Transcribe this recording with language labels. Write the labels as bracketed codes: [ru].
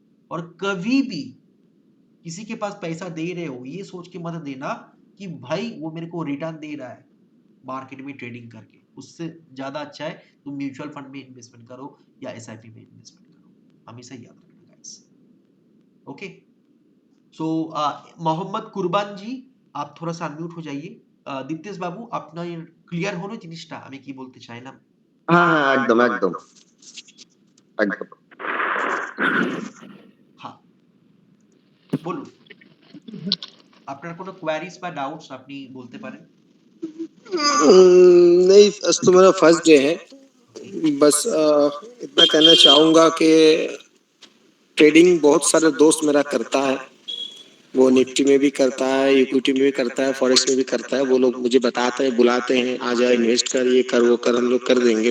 [hi] और कभी भी किसी के पास पैसा दे रहे हो ये सोच के मत देना कि भाई वो मेरे को रिटर्न दे रहा है मार्केट में ट्रेडिंग करके। उससे ज्यादा अच्छा है तुम म्यूचुअल फंड में इन्वेस्टमेंट करो या एसआईपी में इन्वेस्टमेंट करो, हमेशा याद रखना गाइस। ओके, सो मोहम्मद कुरबान जी आप थोड़ा सा अनम्यूट हो जाइए। [bn] দীপ্তেশ বাবু আপনার ক্লিয়ার হলো জিনিসটা আমি কি বলতে চাইলাম? হ্যাঁ হ্যাঁ একদম একদম একদম হ্যাঁ বলুন, আপনার কোনো কোয়ারিজ বা ডাউটস আপনি বলতে পারেন। [hi] नहीं, आज तो मेरा फर्स्ट डे है। बस इतना कहना चाहूंगा कि ट्रेडिंग बहुत सारे दोस्त मेरा करता है, वो निफ्टी में भी करता है, इक्विटी में भी करता है, फॉरेक्स में भी करता है। वो लोग मुझे बताते हैं, बुलाते हैं, आ जा इन्वेस्ट कर, ये कर वो कर, हम लोग कर देंगे।